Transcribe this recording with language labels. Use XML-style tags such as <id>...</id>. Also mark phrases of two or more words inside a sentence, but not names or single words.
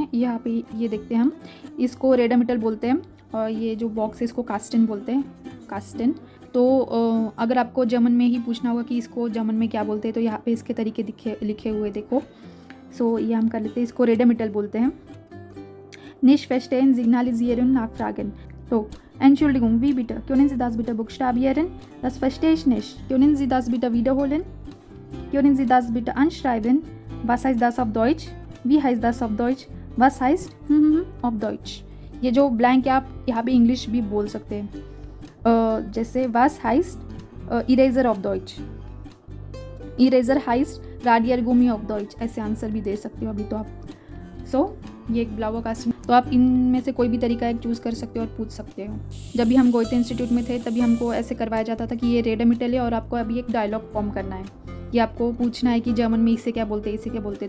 <hi>यहाँ पे ये देखते हैं हम, इसको रेडामिटल बोलते हैं और ये जो बॉक्स है इसको कास्टेन बोलते हैं, कास्टेन। तो अगर आपको जर्मन में ही पूछना होगा कि इसको जर्मन में क्या बोलते हैं तो यहाँ पे इसके तरीके लिखे हुए देखो। सो ये हम कर लेते हैं, इसको रेडामिटल बोलते हैं।</hi> <de>Nicht verstehen, signalisieren, nachfragen. So, Entschuldigung, wie bitte? Können Sie das bitte buchstabieren? Das verstehe ich nicht. Können Sie das bitte wiederholen? Können Sie das bitte anschreiben? Was heißt das auf Deutsch? Wie heißt das auf Deutsch? Was heißt auf Deutsch?</de> <hi>ये जो ब्लैंक है आप यहाँ पे इंग्लिश भी बोल सकते हैं, जैसे</hi> <de>was heißt इरेजर auf Deutsch,</de> <hi>इरेजर</hi> <de>heißt Radiergummi auf Deutsch,</de> <hi>ऐसे आंसर भी दे सकते हो अभी तो आप। सो ये एक</hi> <de>blauer Kasten,</de> <hi>तो आप इनमें से कोई भी तरीका एक चूज़ कर सकते हो और पूछ सकते हो। जब भी हम गोयते इंस्टीट्यूट में थे तभी हमको ऐसे करवाया जाता था कि ये रेडामिटल है और आपको अभी एक</hi> <en>dialogue form</en> <hi>करना है, कि आपको पूछना है कि जर्मन में इसे क्या बोलते हैं, इसे क्या बोलते हैं।</hi>